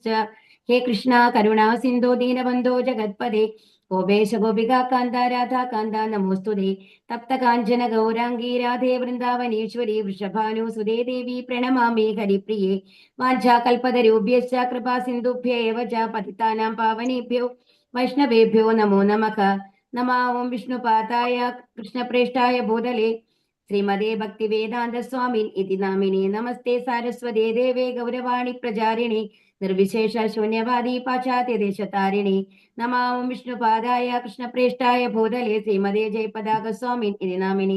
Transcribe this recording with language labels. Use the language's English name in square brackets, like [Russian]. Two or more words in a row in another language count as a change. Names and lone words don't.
[Sanskrit] हे कृष्ण करुणा सिन्धो दीनबन्धो जगत्पदे गोपेश गोपिका कान्त राधा कान्त नमोस्तुते. तप्त काञ्चन गौराङ्गी राधे वृन्दावनेश्वरि वृषभानुसुते देवि प्रणमामि हरिप्रिये. वाञ्चाकल्पतरूभ्यश्च कृपा सिन्धुभ्य एव च पतितानां पावनेभ्यो वैष्णवेभ्यो नमो नमः. नमो विष्णुपादाय कृष्णप्रेष्ठाय भूतले श्रीमते भक्तिवेदान्त स्वामिन् इति नामिने. नमस्ते सारस्वते देवे गौरवाणि प्रचारिणि निर्विशेष शून्यवादि पाश्चात्यदेशतारिणि. नमो विष्णुपादाय कृष्णप्रेष्ठाय भूतले श्रीमते जयपताक स्वामिन् इति नामिनि.